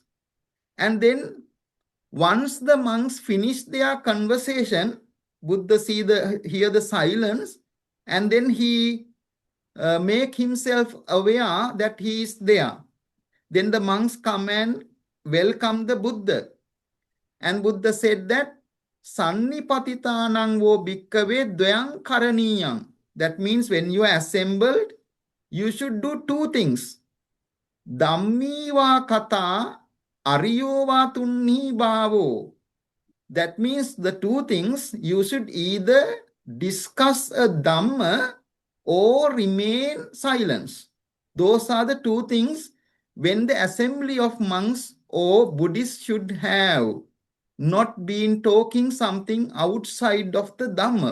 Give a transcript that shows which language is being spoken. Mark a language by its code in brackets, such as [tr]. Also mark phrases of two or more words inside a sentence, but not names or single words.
[en] And then once the monks finish their conversation, Buddha hear the silence, and then he make himself aware that he is there. Then the monks come and welcome the Buddha. And Buddha said that [pi] Sannipatitanang wo bhikkave dvayang karaniyang. [en] That means when you are assembled, you should do two things. [pi] Dhammi va kata, ariyo va tunni bhavo. [en] That means the two things, you should either discuss a Dhamma or remain silence. Those are the two things when the assembly of monks or Buddhists should have. Not been talking something outside of the Dhamma.